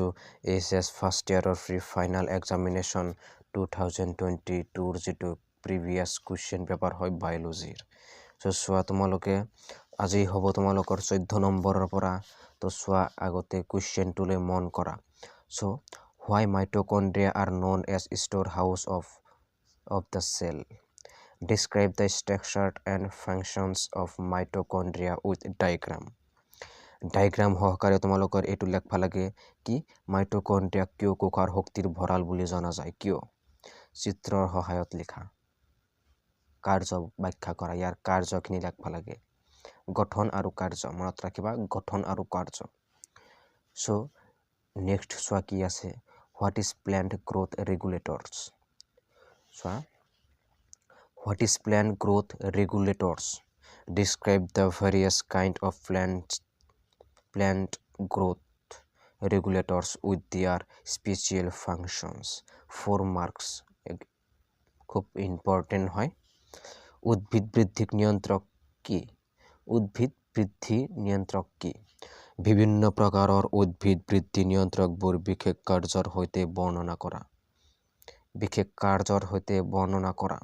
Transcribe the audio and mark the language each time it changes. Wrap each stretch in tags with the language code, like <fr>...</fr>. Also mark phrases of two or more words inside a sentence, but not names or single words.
<as>HS</as> <en>first year pre final examination</en> <as>2022ৰ যিটো</as> <en>previous question paper</en> <as>হয় বায়'লজিৰ। চোৱা তোমালোকে আজি হ'ব তোমালোকৰ 14 নম্বৰৰ পৰা। চোৱা আগতে কুৱেশ্যনটোলৈ মন কৰা।</as> <en>why mitochondria are known as store house of the cell. Describe the structure and functions of mitochondria with diagram.</en> <as>Diagram সহকাৰে তোমালোকৰ এইটো লেখবা লাগে কি মাইটকণ্ড্ৰিয়া কিয় কোষৰ শক্তিৰ ভঁৰাল বুলি জনা যায়, কিয়? চিত্ৰৰ সহায়ত লিখা। কাৰ্য ব্যাখ্যা কৰা, ইয়াৰ কাৰ্যখিনি লেখবা লাগে। গঠন আৰু কাৰ্য মনত ৰাখিবা, গঠন আৰু কাৰ্য। নেক্সট চোৱা কি আছে,</as> <en>what is plant growth regulators. চোৱা what is plant growth regulators? Describe the various kind of plant growth regulators with their special functions.</en> <as>4 marks খুব ইম্পর্টেন্ট হয়। উদ্ভিদ বৃদ্ধি নিয়ন্ত্রক কি? উদ্ভিদ বৃদ্ধি নিয়ন্ত্রক কি? বিভিন্ন প্ৰকাৰৰ উদ্ভিদ বৃদ্ধি নিয়ন্ত্ৰকবোৰ বিশেষ কাৰ্যৰ সৈতে বৰ্ণনা কৰা। বিশেষ কাৰ্যৰ সৈতে বৰ্ণনা কৰা।</as>